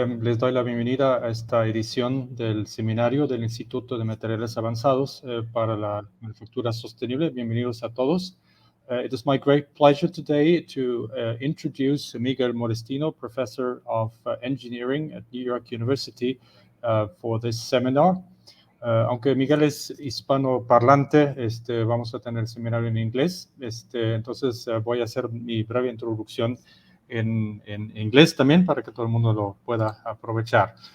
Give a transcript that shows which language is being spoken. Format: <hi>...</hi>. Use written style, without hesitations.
<es>Les doy la bienvenida a esta edición del seminario del Instituto de Materiales Avanzados para la Manufactura Sostenible. Bienvenidos a todos.</es> <en>It is my great pleasure today to introduce Miguel Modestino, Professor of Engineering at New York University, for this seminar.</en> <es>Aunque Miguel es hispanoparlante, vamos a tener el seminario en inglés. Entonces voy a hacer mi breve introducción en inglés también para que todo el mundo lo pueda aprovechar.</es>